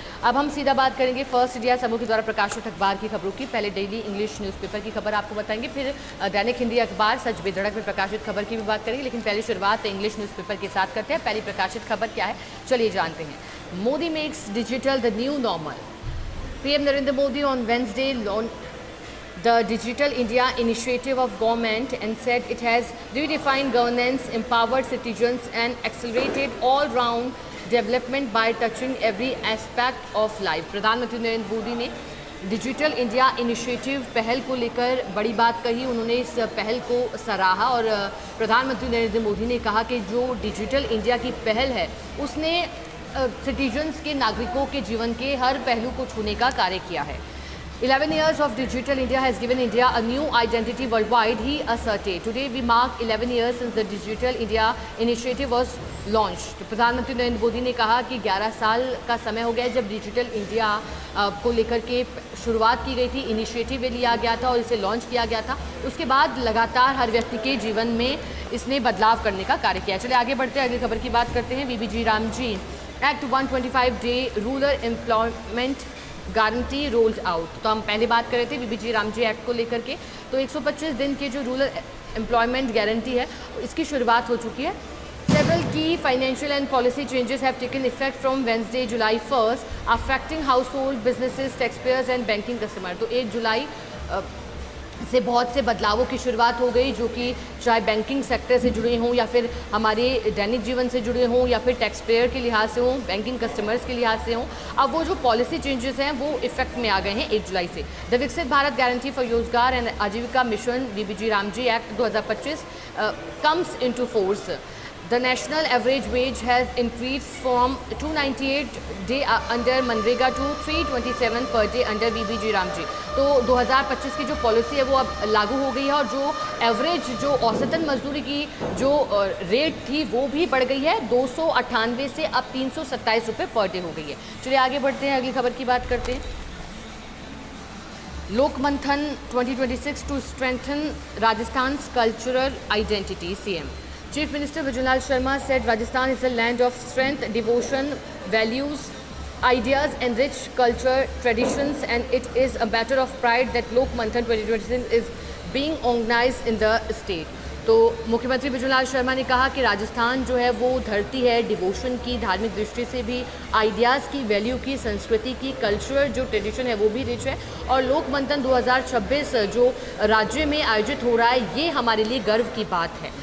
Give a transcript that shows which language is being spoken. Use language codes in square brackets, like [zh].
[hi] अब हम सीधा बात करेंगे फर्स्ट इंडिया समूह के द्वारा प्रकाशित अखबार की खबरों की। पहले डेली इंग्लिश न्यूज़पेपर की खबर आपको बताएंगे, फिर दैनिक हिंदी अखबार सच बेधड़क में प्रकाशित खबर की भी बात करेंगे, लेकिन पहले शुरुआत इंग्लिश न्यूज़पेपर के साथ करते हैं। पहली प्रकाशित खबर क्या है, चलिए जानते हैं। Modi [en] Makes digital the new normal. PM Narendra Modi on Wednesday launched the Digital India initiative of government and said it has redefined governance, empowered citizens and accelerated all-round development by touching every aspect of life। [hi] प्रधानमंत्री नरेंद्र मोदी ने digital India initiative पहल को लेकर बड़ी बात कही। उन्होंने इस पहल को सराहा और प्रधानमंत्री नरेंद्र मोदी ने कहा कि जो डिजिटल इंडिया की पहल है उसने सिटीजन्स के, नागरिकों के जीवन के हर पहलू को छूने का कार्य किया है। [en] 11 years of Digital India has given India a new identity worldwide, he asserted. Today we mark 11 years since the Digital India initiative was launched। [hi] प्रधानमंत्री नरेंद्र मोदी ने कहा कि 11 साल का समय हो गया जब डिजिटल इंडिया को लेकर के शुरुआत की गई थी, इनिशिएटिव लिया गया था और इसे लॉन्च किया गया था। उसके बाद लगातार हर व्यक्ति के जीवन में इसने बदलाव करने का कार्य किया। चलिए आगे बढ़ते हैं, अगली खबर की बात करते हैं। BBG Ramji act 125 day [en] Rural employment guarantee rolled out. [hi] तो हम पहले बात कर रहे थे बीबीजी रामजी एक्ट को लेकर के, तो 125 दिन के जो रूरल एम्प्लॉयमेंट गारंटी है इसकी शुरुआत हो चुकी है। [en] Several key financial and policy changes have taken effect from Wednesday, July 1st, affecting household, businesses, taxpayers and banking customer। [hi] तो 1 जुलाई से बहुत से बदलावों की शुरुआत हो गई, जो कि चाहे बैंकिंग सेक्टर से जुड़े हों या फिर हमारे दैनिक जीवन से जुड़े हों या फिर टैक्स पेयर के लिहाज से हों, बैंकिंग कस्टमर्स के लिहाज से हों। अब वो जो पॉलिसी चेंजेस हैं वो इफेक्ट में आ गए हैं 1 जुलाई से। [en] The Viksit Bharat guarantee for Rozgar and Ajeevika mission VBG Ramji act 2025 comes into force. The national average wage has increased from 298 day under MNREGA to 327 per day under VBG Ramji. [hi] तो 2025 की जो पॉलिसी है वो अब लागू हो गई है और जो एवरेज, जो औसतन मजदूरी की जो रेट थी वो भी बढ़ गई है, 298 से अब 327 रुपये पर डे हो गई है। चलिए आगे बढ़ते हैं, अगली खबर की बात करते हैं। [en] Lokmanthan 2026 to strengthen Rajasthan's cultural identity. CM Chief Minister Vijayalal Sharma said Rajasthan is a land of strength, devotion, values, ideas and rich culture, traditions, and it is a matter of pride that Lok Manthan 2026 is being organized in the state। [hi] तो मुख्यमंत्री विजयलाल शर्मा ने कहा कि राजस्थान जो है वो धरती है डिवोशन की, धार्मिक दृष्टि से भी, आइडियाज़ की, वैल्यू की, संस्कृति की, कल्चरल जो ट्रेडिशन है वो भी रिच है। और लोक मंथन 2026 जो राज्य में आयोजित हो रहा है ये हमारे लिए गर्व की बात है।